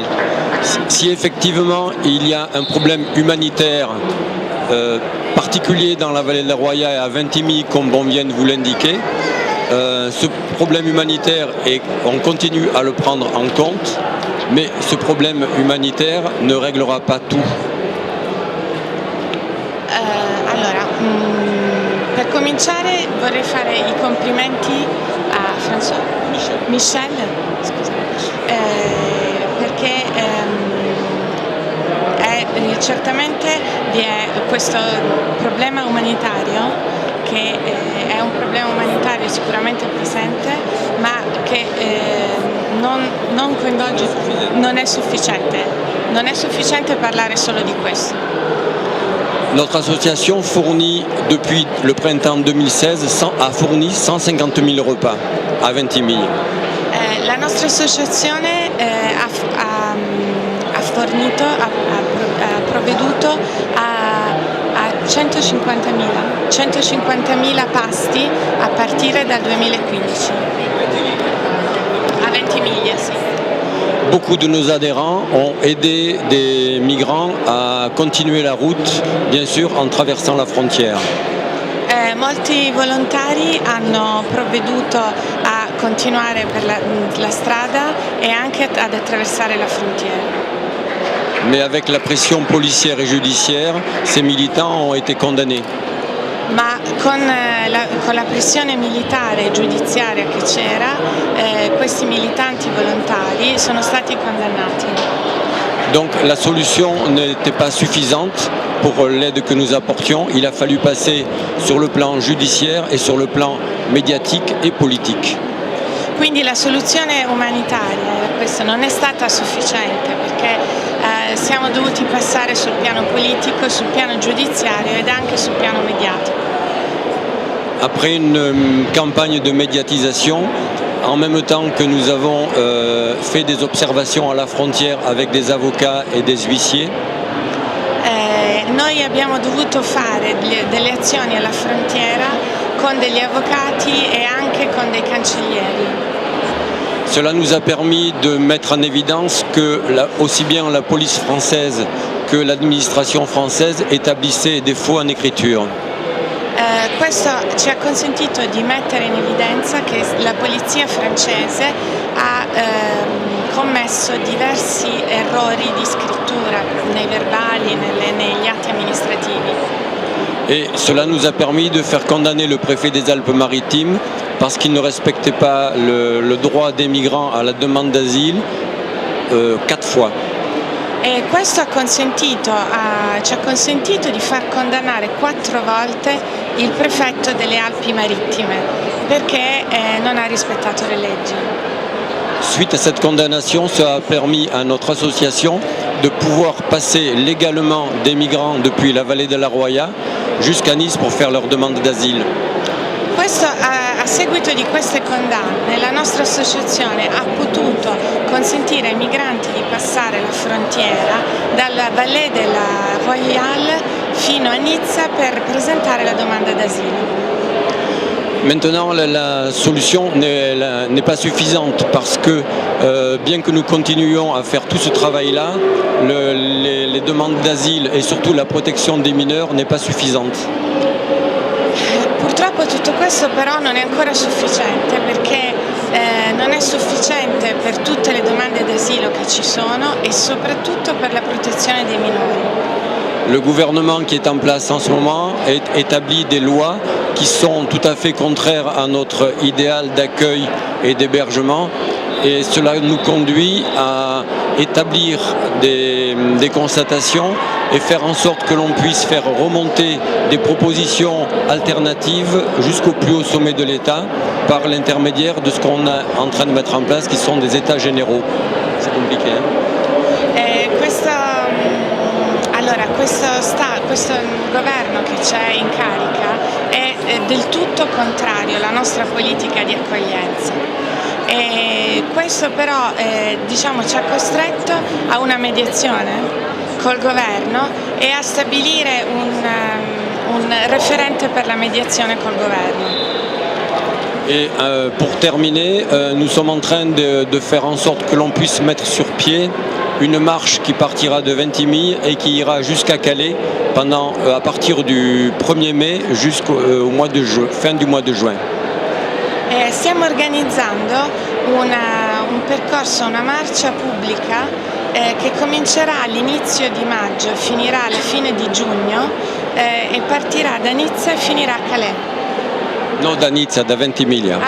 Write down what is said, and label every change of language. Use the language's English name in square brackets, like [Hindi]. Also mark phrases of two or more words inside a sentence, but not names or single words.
[French] Si effectivement il y a un problème humanitaire particulier dans la vallée de la Roya et à Vintimille, comme on vient de vous l'indiquer, ce problème humanitaire, on continue à le prendre en compte, mais ce problème humanitaire ne réglera pas tout. [Italian] Per cominciare vorrei fare i complimenti a Michel, scusa, perché certamente vi è questo problema umanitario che è un problema umanitario sicuramente presente, ma che non coinvolge, non è sufficiente parlare solo di questo. [French] Notre association fournit depuis le printemps 2016 a fourni 150 000 repas a Ventimiglia. [Italian] La nostra associazione ha provveduto a 150.000 pasti a partire dal 2015. A Ventimiglia, sì. [French] Beaucoup de nos adhérents ont aidé des migrants à continuer la route, bien sûr, en traversant la frontière. [Italian] Molti volontari hanno provveduto a continuare per la strada e anche ad attraversare la frontiera. [French] Mais avec la pression policière et judiciaire, ces militants ont été condamnés. [Italian] Ma con la pressione militare e giudiziaria che c'era, questi militanti volontari sono stati condannati. [French] Donc la solution n'était pas suffisante pour l'aide que nous apportions. Il a fallu passer sur le plan judiciaire et sur le plan médiatique et politique. [Italian] Quindi la soluzione umanitaria questa non è stata sufficiente perché siamo dovuti passare sul piano politico, sul piano giudiziario ed anche sul piano mediatico. [French] Après une campagne de médiatisation, en même temps que nous avons fait des observations à la frontière avec des avocats et des huissiers, [Italian] noi abbiamo dovuto fare delle azioni alla frontiera con degli avvocati e anche con dei cancellieri. [French] Cela nous a permis de mettre en évidence que aussi bien la police française que l'administration française établissaient des faux en écriture. [Italian] Questo ci ha consentito di mettere in evidenza che la polizia francese ha commesso diversi errori di scrittura nei verbali, negli atti amministrativi. [French] Et cela nous a permis de faire condamner le préfet des Alpes-Maritimes parce qu'il ne respectait pas le droit des migrants à la demande d'asile 4 fois. [Italian] E questo ci ha consentito di far condannare 4 volte il prefetto delle Alpi Marittime perché non ha rispettato le leggi. [French] Suite à cette condamnation, ça a permis à notre association de pouvoir passer légalement des migrants depuis la vallée de la Roya jusqu'à Nice pour faire leur demande d'asile. [Italian] A seguito di queste condanne la nostra associazione ha potuto consentire ai migranti di passare la frontiera dalla Vallée de la Royale fino a Nizza per presentare la domanda d'asilo. [French] Maintenant, la solution n'est pas suffisante parce que bien que nous continuions à faire tout ce travail-là, les demandes d'asile et surtout la protection des mineurs n'est pas suffisante. [Italian] Purtroppo tutto questo però non è ancora sufficiente perché non è sufficiente per tutte le domande d'asilo che ci sono e soprattutto per la protezione dei minori. [French] Le gouvernement qui est en place en ce moment établit des lois qui sont tout à fait contraires à notre idéal d'accueil et d'hébergement et cela nous conduit à établir des constatations et faire en sorte que l'on puisse faire remonter des propositions alternatives jusqu'au plus haut sommet de l'État par l'intermédiaire de ce qu'on est en train de mettre en place qui sont des états généraux. C'est compliqué, hein? [Italian] Questo governo che c'è in carica è del tutto contrario alla nostra politica di accoglienza e questo però ci ha costretto a una mediazione col governo e a stabilire un referente per la mediazione col governo. [French] Et pour terminer, nous sommes en train de faire en sorte que l'on puisse mettre sur pied une marche qui partira de Ventimille et qui ira jusqu'à Calais à partir du 1er mai jusqu'au fin du mois de juin. [Italian] Stiamo organizzando un percorso, una marcia pubblica che comincerà all'inizio di maggio e finirà alla fine di giugno e partirà da Nizza e finirà a Calais. No, da Nizza, da Ventimiglia.